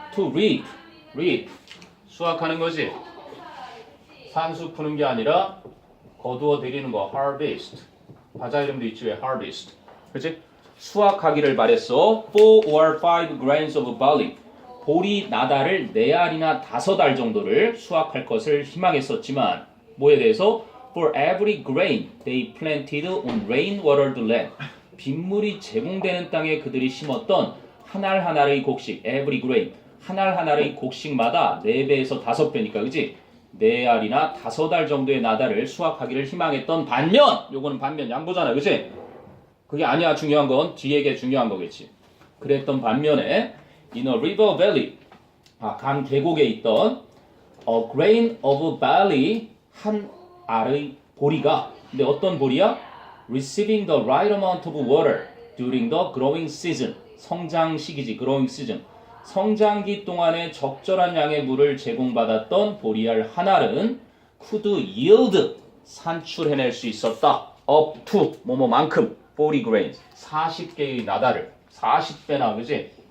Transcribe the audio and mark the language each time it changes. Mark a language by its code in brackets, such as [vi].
[ko] to reap 수확하는 거지. 산수 푸는 게 아니라 거두어 들이는 거 harvest. 바자 이름도 있지 왜 harvest. 그치? 수확하기를 바랬어. [en] 4 or 5 grains of barley. [ko] 보리 나달을 4알이나 5알 정도를 수확할 것을 희망했었지만 뭐에 대해서? [en] For every grain they planted on rain-watered land. [ko] 빗물이 제공되는 땅에 그들이 심었던 한 알 한 알의 곡식, [en] every grain. [ko] 한 알 한 알의 곡식마다 4배에서 5배니까 그지? 4알이나 5알 정도의 나달을 수확하기를 희망했던 반면, 요거는 반면 양보잖아, 그지? 그게 아니야. 중요한 건 뒤에 게 중요한 거겠지. 그랬던 반면에 [en] in a river valley, [ko] 강 계곡에 있던 [en] a grain of barley, [ko] 한 알의 보리가, 근데 어떤 보리야? [en] receiving the right amount of water during the growing season. [ko] 성장 시기지, [en] growing season. [ko] 성장기 동안에 적절한 양의 물을 제공받았던 보리알 한 알은 [en] could yield, [ko] 산출해낼 수 있었다. up to, 뭐뭐만큼, [en] 40 grains, [ko] 40개의 나달을, 40배나, 그지?